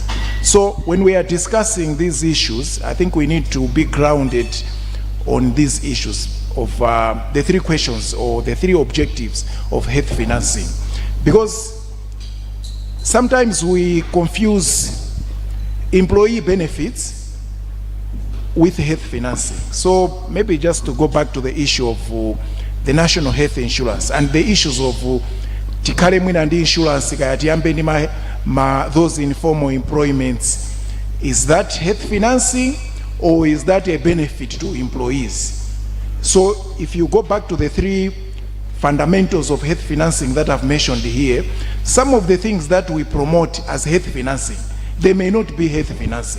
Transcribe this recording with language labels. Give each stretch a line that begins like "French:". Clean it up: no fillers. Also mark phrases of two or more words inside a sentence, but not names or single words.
English: So when we are discussing these issues, I think we need to be grounded on these issues of the three questions or the three objectives of health financing. Because sometimes we confuse employee benefits with health financing. So maybe just to go back to the issue of the national health insurance and the issues of
Nyanja: tikale mwina ndi insurance kayatiyambe ndi
English: those informal employments, is that health financing or is that a benefit to employees? So if you go back to the three fundamentals of health financing that I've mentioned here, some of the things that we promote as health financing, they may not be health financing.